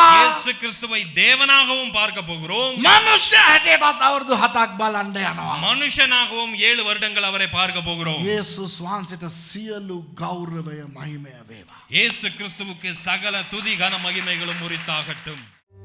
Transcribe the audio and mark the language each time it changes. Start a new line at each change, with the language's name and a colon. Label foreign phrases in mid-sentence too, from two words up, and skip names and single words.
Tamil: இயேசு கிறிஸ்துவை தேவனாகவும் பார்க்க போகிறோம்.
Sinhala: මනුෂ්‍ය හැටියටත් අවුරුදු 7ක් බලන්න යනවා.
Tamil: மனுஷனாகவும் 7 வருடங்கள் அவரை பார்க்க போகிறோம்.
Sinhala: යේසුස් වහන්සේට සියලු ගෞරවය මහිමය වේවා.
Tamil: இயேசு கிறிஸ்துவுக்கு சகல துதி கன மகிமைகளும் உரித்தாகட்டும்.